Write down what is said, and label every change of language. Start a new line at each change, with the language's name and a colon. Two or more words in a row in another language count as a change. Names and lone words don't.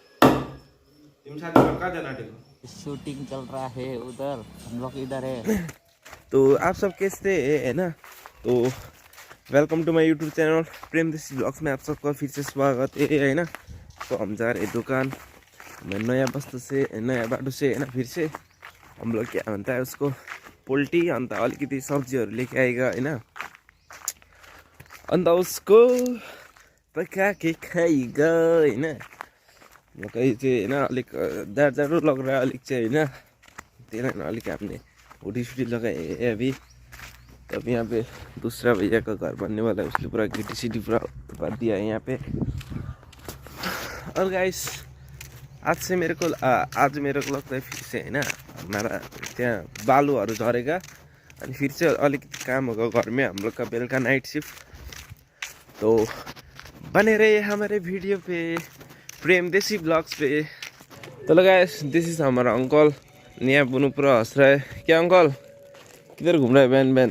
Hindi: शूटिंग चल रहा है उधर, हम लोग इधर है। तो आप सब कैसे है ना। तो
English: welcome to my YouTube channel
Hindi: प्रेम देसी ब्लॉग्स में आप सबका फिर से स्वागत है ना। तो हम जा रहे दुकान में नया वस्तु से नया बाटो से है ना। फिर से हम लोग क्या बनता है उसको पोल्ट्री
Nepali: अन्त अलिकति सब्जीहरू
Hindi: लेके आएगा है ना। अन्त उसको पका के खाएगा है ना।
Nepali: कहीं चाहिँ होइन अलिक जाडो
Hindi: लग रहा है
Nepali: अलिक चाहिँ होइन। त्यही कारण अलिक
Hindi: हमने हुडी सुडी लगाए अभी। तब यहाँ पे दूसरा भैया का घर बनने वाला है, उसने पूरा गिटी सिटी पूरा भर दिया है यहाँ पे। और गाइस आज मेरे को लगता है फिर से होइन हमारा त्यहाँ बालुहरू झरेगा अनि फिर से अलिकति काम होगा घर में हम लोग का बेलुका
English: night shift.
Hindi: तो बने रहे हमारे वीडियो पे प्रेम देसी ब्लॉग्स पे। तो
English: guys this is
Hindi: हमारा अंकल। यहाँ बुनु पूरा हंस रहा है। क्या अंकल किधर घूम रहा है बहन बहन?